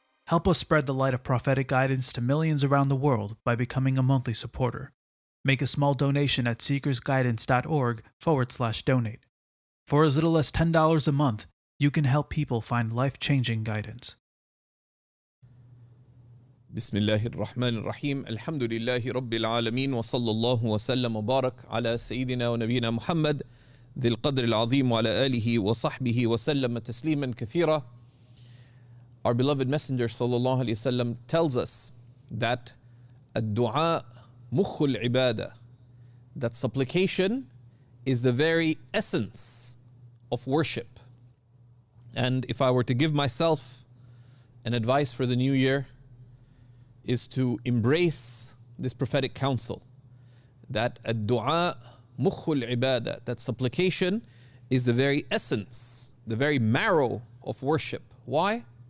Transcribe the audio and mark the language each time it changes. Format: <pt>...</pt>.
<en>Help us spread the light of prophetic guidance to millions around the world by becoming a monthly supporter. Make a small donation at seekersguidance.org/donate. For as little as $10 a month, you can help people find life-changing guidance.</en> <ar>بسم الله الرحمن الرحيم الحمد لله رب العالمين وصلى الله وسلم وبارك على سيدنا ونبينا محمد ذي القدر العظيم وعلى آله وصحبه وسلم تسليما كثيرا.</ar> <en>Our beloved Messenger sallallahu alayhi wasallam tells us that</en> <ar>الدعاء مخ العبادة,</ar> <en>that supplication is the very essence of worship. And if I were to give myself an advice for the new year, is to embrace this prophetic counsel that</en> <ar>الدعاء مخ العبادة,</ar> <en>that supplication is the very essence, the very marrow of worship. Why?</en>